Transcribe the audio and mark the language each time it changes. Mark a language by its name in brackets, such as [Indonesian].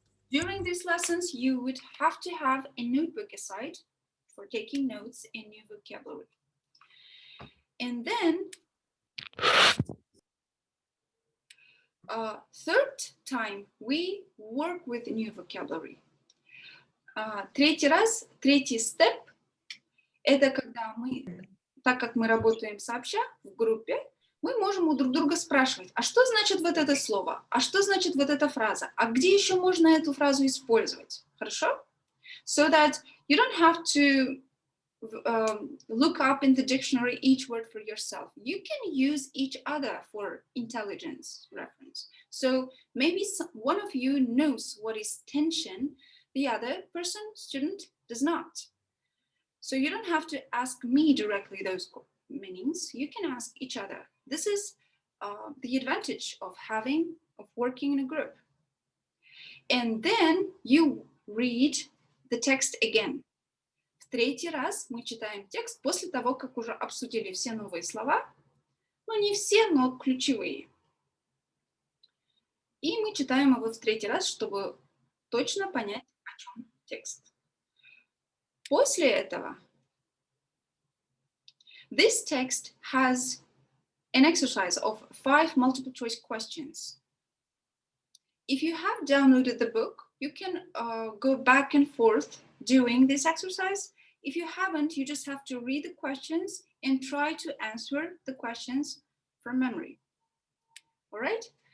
[English] During these lessons, you would have to have a notebook aside for taking notes in new vocabulary. And then, third time, we work with new vocabulary. [Russian] Третий степ, это когда так как мы работаем сообща в группе, мы можем у друг друга спрашивать, а что значит вот это слово? А что значит вот эта фраза? А где еще можно эту фразу использовать? Хорошо? [English] So that you don't have to look up in the dictionary each word for yourself. You can use each other for intelligence reference. So maybe one of you knows what is tension, the other person, student, does not. So you don't have to ask me directly those meanings. You can ask each other. This is the advantage of working in a group. And then you read the text again. [Russian] В третий раз мы читаем текст после того, как уже обсудили все новые слова. Ну, не все, но ключевые. И мы читаем его в третий раз, чтобы точно понять, о чем текст. После этого [English] This text has an exercise of 5 multiple choice questions. If you have downloaded the book, you can go back and forth doing this exercise. If you haven't, you just have to read the questions and try to answer the questions from memory. All right?